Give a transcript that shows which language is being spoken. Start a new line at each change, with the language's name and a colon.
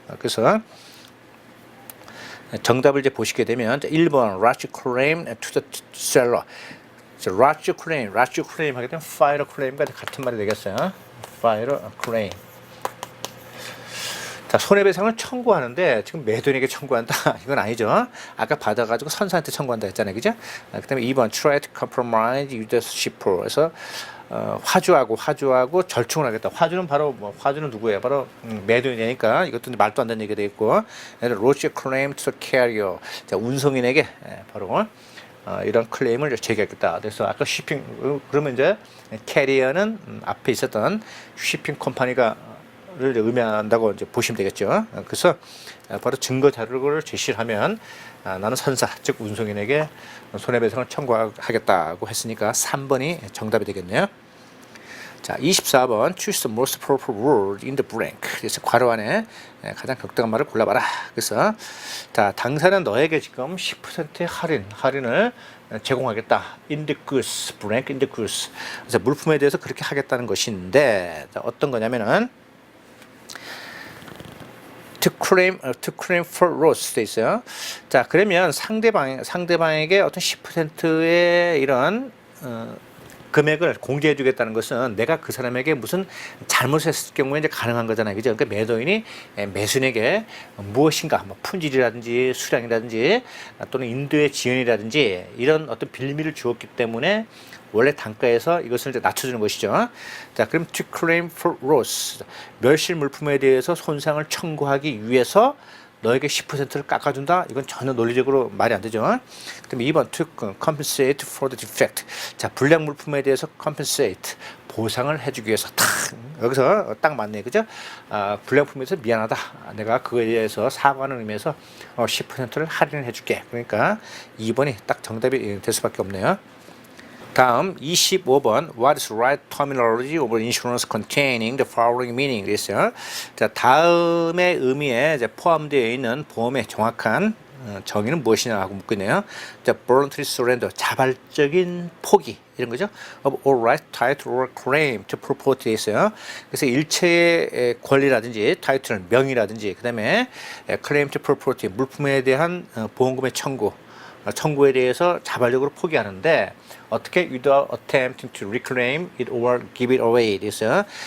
Korean: 그래서 정답을 이제 보시게 되면 1번
English: large claim to the seller. large claim
Korean: 하게 되면 fire claim과 같은 말이 되겠어요.
English: fire claim.
Korean: 자, 손해배상을 청구하는데 지금 매도인에게 청구한다. 이건 아니죠. 아까 받아가지고 선사한테 청구한다 했잖아요. 그죠? 그 다음에 2번
English: try to compromise with the shipper.
Korean: 그래서 화주하고 절충을 하겠다. 화주는 누구예요? 바로 매도인이니까 이것도 말도 안 되는 얘기가 되겠고,
English: lodge a claim to the carrier.
Korean: 자, 운송인에게 바로 이런 클레임을 제기하겠다. 그래서 아까 그러면 이제 캐리어는 앞에 있었던 shipping 컴퍼니가 를 의미한다고 이제 보시면 되겠죠. 그래서 바로 증거 자료를 제시를 하면 나는 선사, 즉 운송인에게 손해배상을 청구하겠다고 했으니까 3번이 정답이 되겠네요. 자, 24번
English: choose the most proper word in the blank.
Korean: 그래서 괄호 안에 가장 적당한 말을 골라봐라. 그래서 자, 당사는 너에게 지금 10%의 할인을 제공하겠다.
English: in the goods, blank in the goods.
Korean: 그래서 물품에 대해서 그렇게 하겠다는 것인데, 자, 어떤 거냐면은
English: to claim for loss
Korean: 돼 있어요. 자, 그러면 상대방에게 어떤 10%의 이런 금액을 공제해 주겠다는 것은 내가 그 사람에게 무슨 잘못을 했을 경우에 이제 가능한 거잖아요. 그죠? 그러니까 매도인이 매수인에게 무엇인가, 뭐 품질이라든지 수량이라든지 또는 인도의 지연이라든지 이런 어떤 빌미를 주었기 때문에 원래 단가에서 이것을 이제 낮춰주는 것이죠. 자, 그럼
English: to claim for loss.
Korean: 멸실 물품에 대해서 손상을 청구하기 위해서 너에게 10%를 깎아준다? 이건 전혀 논리적으로 말이 안 되죠. 그다음에 2번
English: to compensate for the defect.
Korean: 자, 불량 물품에 대해서 compensate, 보상을 해주기 위해서 여기서 딱 맞네, 그죠? 불량품에서 미안하다. 내가 그거에 대해서 사과하는 의미에서 10%를 할인을 해줄게. 그러니까 2번이 딱 정답이 될 수밖에 없네요. 다음 25번
English: What is right terminology of insurance containing the following meaning?
Korean: 그랬어요. 자, 다음의 의미에 이제 포함되어 있는 보험의 정확한 정의는 무엇이냐 하고 묻고 있네요. 자,
English: voluntary surrender,
Korean: 자발적인 포기 이런 거죠.
English: of all right, title or claim to property
Korean: 돼 있어요. 그래서 일체의 권리라든지 타이틀, 명의라든지 그다음에
English: claim to property,
Korean: 물품에 대한 보험금의 청구에 대해서 자발적으로 포기하는데 어떻게
English: without attempting to reclaim it or give it away
Korean: 됐어요.